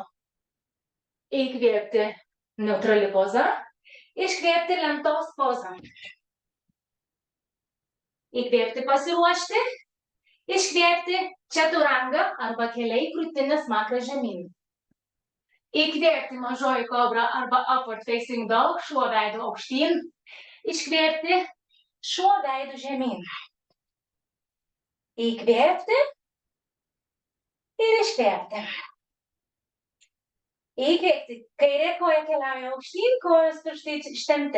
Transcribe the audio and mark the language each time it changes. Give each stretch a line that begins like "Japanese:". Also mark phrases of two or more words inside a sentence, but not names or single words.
Lithuanian: Įkvėpti neutrali poza. Iškvėpti lentos poza. Įkvėpti pasiruošti. Iškvėpti čaturanga arba keliai krūtinės smakras žemyn. Įkvėpti mažoji kobra arba
English: upward facing dog,
Lithuanian: šuo veidu aukštyn. Iškvėpti šuo veidu žemyn. Įkvėpti ir iškvėpti. Įkvėpti, kairė koja keliauja aukštyn, kojos pirštai ištempti.